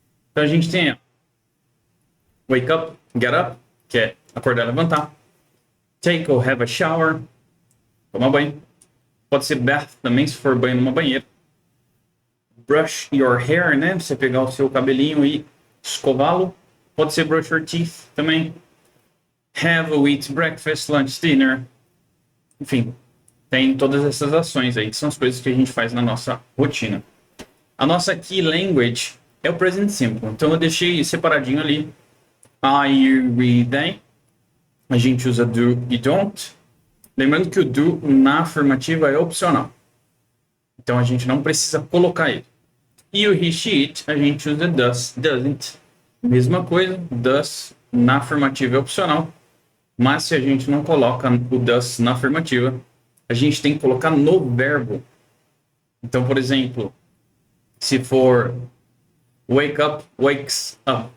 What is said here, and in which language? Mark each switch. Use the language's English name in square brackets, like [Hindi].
[Portuguese] Então a gente tem wake up, get up, que é acordar e levantar. Take or have a shower, tomar banho. Pode ser bath também, se for banho numa banheira. Brush your hair, né? Você pegar o seu cabelinho e escová-lo. Pode ser brush your teeth também. [English] Have or eat breakfast, lunch, dinner. [Portuguese] Enfim, tem todas essas ações aí, que são as coisas que a gente faz na nossa rotina. A nossa key language é o present simple. Então eu deixei separadinho ali. I, you, we, they. A gente usa do e don't. Lembrando que o do na afirmativa é opcional. Então a gente não precisa colocar ele. E o he, she, it, a gente usa does, doesn't. Mesma coisa, does na afirmativa é opcional. Mas se a gente não coloca o does na afirmativa, a gente tem que colocar no verbo. Então, por exemplo, se for wake up, wakes up.